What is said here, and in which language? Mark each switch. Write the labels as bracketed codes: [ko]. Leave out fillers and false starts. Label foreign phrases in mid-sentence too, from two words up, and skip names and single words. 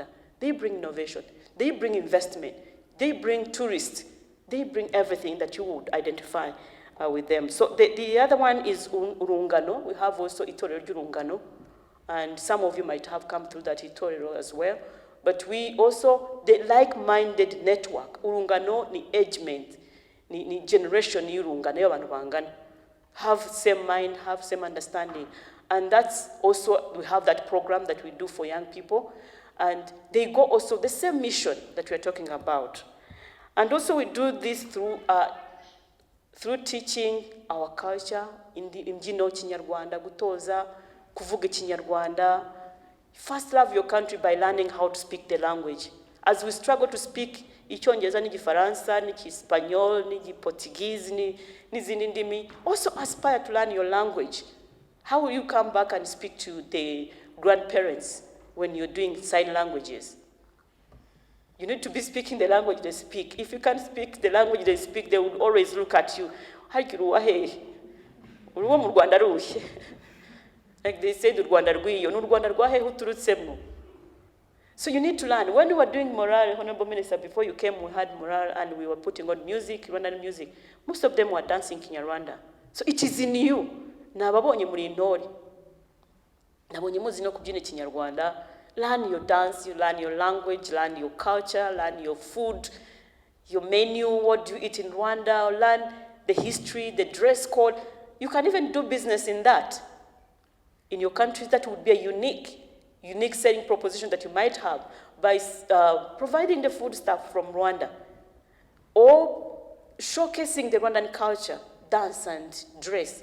[en] They bring innovation. They bring investment. They bring tourists. They bring everything that you would identify with them. So the other one is Urungano. We have also Itorero ry'Urungano. And some of you might have come through that Itorero as well. But we also, the like-minded network. [rw] Urungano ni agement, ni generation ni Urungano y'abantu bangana. [en] Have same mind, have same understanding. And that's also, we have that program that we do for young people. And they go also the same mission that we're talking about. And also we do this through teaching our culture, [rw] imbyino Kinyarwanda, gutoza, kuvuga Kinyarwanda. [en] First love your country by learning how to speak the language. As we struggle to speak [rw] Icyongereza n'Igifaransa, n'Icyespanol, n'Igiportuguese, n'izindi ndimi, [en] also aspire to learn your language. How will you come back and speak to the grandparents when you're doing sign languages? You need to be speaking the language they speak. If you can't speak the language they speak, they will always look at you. [rw] Urwo mu Rwanda ruhe. [en] Like they said, [rw] Rwanda rw'iyo, n'u Rwanda rwahe uturutsemo. [en] So you need to learn. When we were doing morale, Honorable Minister, before you came, we had morale and we were putting on music, Rwandan music. Most of them were dancing Nyarwanda. So it is in you. [rw] Nababonye muri intore. Nabonye muzi no kubyina Kinyarwanda. [en] Learn your dance, you learn your language, learn your culture, learn your food, your menu, what do you eat in Rwanda, learn the history, the dress code. You can even do business in that. In your country, that would be a unique selling proposition that you might have by providing the food stuff from Rwanda or showcasing the Rwandan culture, dance and dress.